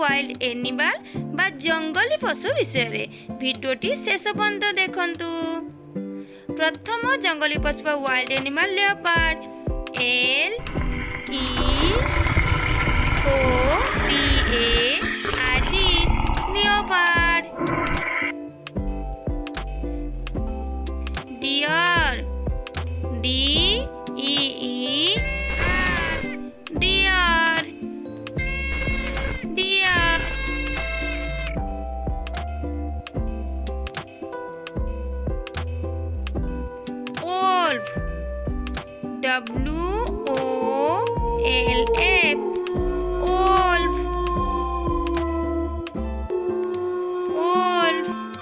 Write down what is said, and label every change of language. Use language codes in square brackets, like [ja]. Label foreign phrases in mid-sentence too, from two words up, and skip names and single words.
[en] wild animal [or] ବା ଜଙ୍ଗଲୀ ପଶୁ ବିଷୟରେ। ଭିଡ଼ିଓଟି ଶେଷ ପର୍ଯ୍ୟନ୍ତ ଦେଖନ୍ତୁ। ପ୍ରଥମ ଜଙ୍ଗଲୀ ପଶୁ ବା [en] wild animal [or] ଲେଓପାର୍ଡ। [en] LEOPARD ଲେଓପାର୍ଡ। ডিয়ার DEER deer deer. ওলফ WOLF wolf wolf.